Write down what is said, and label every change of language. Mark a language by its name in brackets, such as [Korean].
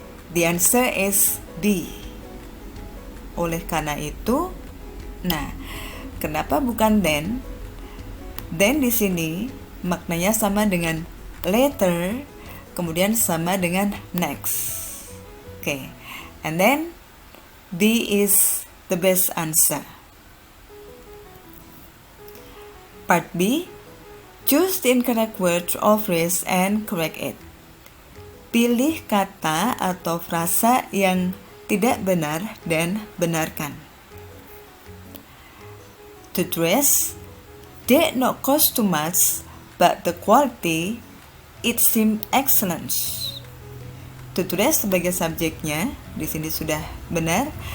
[English] The answer is B. [Indonesian] Oleh karena itu, nah, kenapa bukan then? Then di sini maknanya sama dengan later, kemudian sama dengan next. Oke. [English] And then B is the best answer. Part B, choose the incorrect word or phrase and correct it. [Indonesian] Pilih kata atau frasa yang tidak benar dan benarkan. [English] To dress did not cost too much, but the quality, it seemed excellent. [Indonesian] To dress sebagai subjeknya, di sini sudah benar.